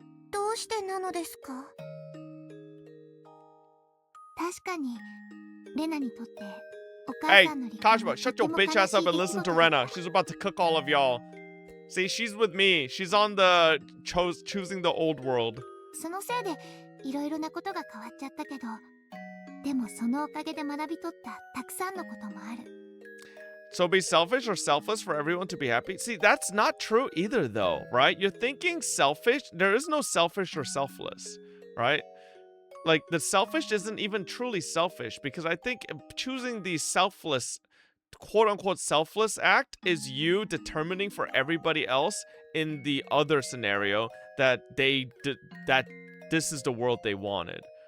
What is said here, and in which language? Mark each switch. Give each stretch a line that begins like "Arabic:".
Japanese: どうしてなのですか？確かにレナにとって
English: Hey, Kashima, shut your bitch ass up and listen to Rena. She's about to cook all of y'all. See, she's with me. She's on the choosing the old world.
Japanese: そのせいでいろいろなことが変わっちゃったけど、でもそのおかげで学び取ったたくさんのこともある。
English: So be selfish or selfless for everyone to be happy? See, that's not true either though, right? You're thinking selfish. There is no selfish or selfless, right? Like, the selfish isn't even truly selfish, because I think choosing the selfless, quote-unquote selfless act is you determining for everybody else in the other scenario that that this is the world they wanted.